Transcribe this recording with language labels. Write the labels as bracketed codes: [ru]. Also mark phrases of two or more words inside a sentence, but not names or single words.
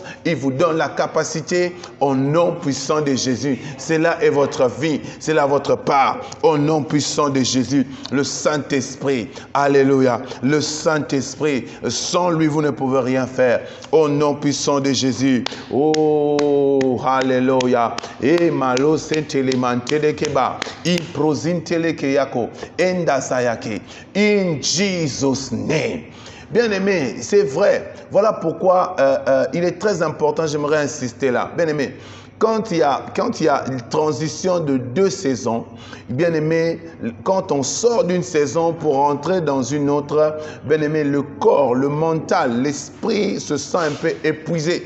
[fr] Il vous donne la capacité. Au nom puissant de Jésus. Cela est votre vie. C'est là votre part. Au nom puissant de Jésus. Le Saint-Esprit. Alléluia. Le Saint-Esprit. Sans lui, vous ne pouvez rien faire. Au nom puissant de Jésus. Oh, alléluia. Et malo sentelemantele keba. I prosintele keyako. Enda sayake. [en] In Jesus' name. [fr] Bien-aimé, c'est vrai. Voilà pourquoi il est très important, j'aimerais insister là. Bien-aimé, quand il y a une transition de 2 saisons, bien aimé, quand on sort d'une saison pour entrer dans une autre, bien aimé, le corps, le mental, l'esprit se sent un peu épuisé.